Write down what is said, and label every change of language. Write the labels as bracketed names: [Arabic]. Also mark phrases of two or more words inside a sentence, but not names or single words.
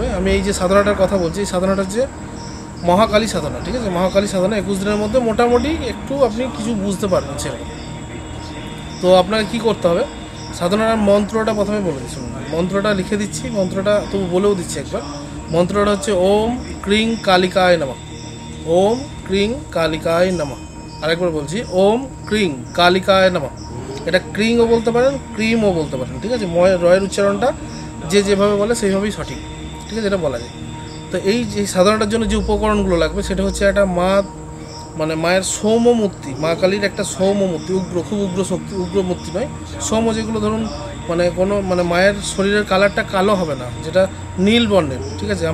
[Bangla] আমি এই যে সাধনাটার কথা বলছি, এই সাধনাটা হচ্ছে মহাকালী সাধনা, ঠিক আছে? মহাকালী সাধনা 21 দিনের মধ্যে মোটামুটি একটু আপনি কিছু বুঝতে পারবেন সেরকম। তো আপনাকে কি করতে হবে, সাধনার মন্ত্রটা প্রথমে বলে দিচ্ছি, মন্ত্রটা লিখে দিচ্ছি, মন্ত্রটা তবু বলেও দিচ্ছি একবার। মন্ত্রটা হচ্ছে [Sanskrit] ওম ক্রিং কালিকায় নমঃ। ওম ক্রিং কালিকায় নমঃ। [Bangla] আরেকবার বলছি, [Sanskrit] ওম ক্রিং কালিকায় নমঃ। [Bangla] এটা ক্রিংও বলতে পারেন, ক্রিমও বলতে পারেন, ঠিক আছে? রয়ের উচ্চারণটা যে যেভাবে বলে সেইভাবেই সঠিক, ঠিক আছে? এটা বলা যায়। তো এই যে সাধনাটার জন্য যে উপকরণগুলো লাগবে, সেটা হচ্ছে একটা মানে মায়ের সৌম্য মূর্তি, মা কালীর একটা সৌম্য মূর্তি, উগ্র, খুব উগ্র শক্তি, উগ্র মূর্তি নয়, সৌম্য, যেগুলো ধরুন মানে কোনো মানে মায়ের শরীরের কালারটা কালো হবে না, যেটা নীল বর্ণের, ঠিক আছে?